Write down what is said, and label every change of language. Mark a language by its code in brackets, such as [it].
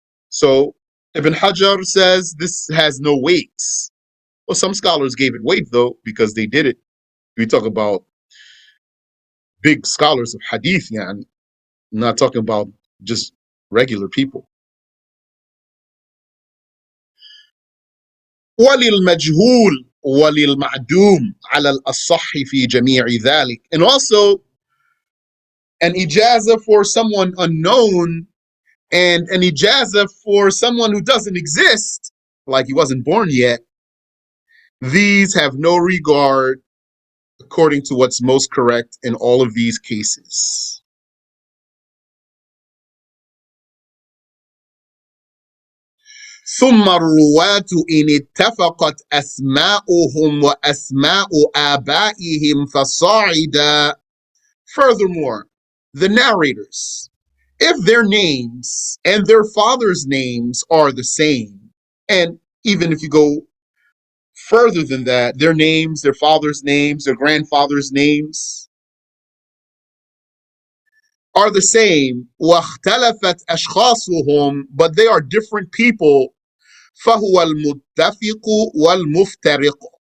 [en] So Ibn Hajar says this has no weight. Well, some scholars gave it weight, though, because they did it. We talk about big scholars of hadith, I'm not talking about just regular people. [ar] وللمجهول وللمعدوم على الأصح في جميع ذلك. [en] And also, an ijazah for someone unknown and an ijazah for someone who doesn't exist, like he wasn't born yet, these have no regard according to what's most correct in all of these cases. [ar] ثم الرواة إن اتفقت أسماؤهم وأسماء آبائهم فصاعدا. [en] Furthermore, the narrators, if their names and their fathers' names are the same, and even if you go further than that, their names, their fathers' names, their grandfathers' names are the same, [ar] واختلفت أشخاصهم, [en] but they are different people, [ar] فهو المتفق والمفترق.